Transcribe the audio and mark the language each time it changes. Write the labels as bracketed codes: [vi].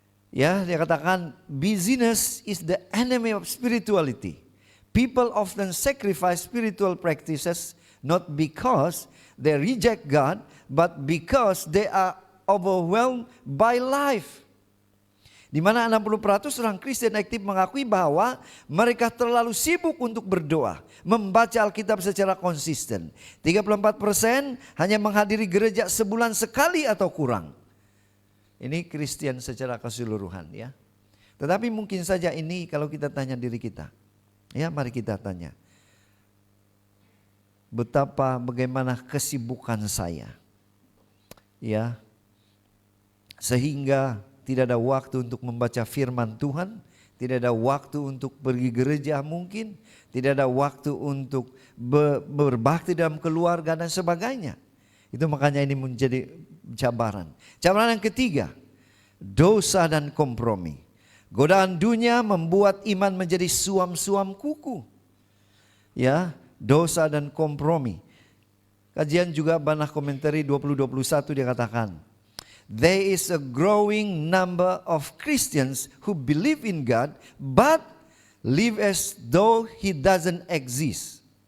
[ms] Ya, dia katakan [en] busyness is the enemy of spirituality. People often sacrifice spiritual practices not because they reject God, but because they are overwhelmed by life. [ms] Di mana 60% orang Kristen aktif mengakui bahwa mereka terlalu sibuk untuk berdoa, membaca Alkitab secara konsisten. 34% hanya menghadiri gereja sebulan sekali atau kurang. Ini Kristen secara keseluruhan ya. Tetapi mungkin saja ini kalau kita tanya diri kita. Ya, mari kita tanya. Bagaimana kesibukan saya? Ya. Sehingga tidak ada waktu untuk membaca firman Tuhan, tidak ada waktu untuk pergi gereja mungkin, tidak ada waktu untuk berbakti dalam keluarga dan sebagainya. Itu makanya ini menjadi cabaran. Cabaran yang ketiga, dosa dan kompromi. Godaan dunia membuat iman menjadi suam-suam kuku. Ya, dosa dan kompromi. Kajian juga Barna Commentary 2021 dia katakan, [en] there is a growing number of Christians who believe in God but live as though He doesn't exist.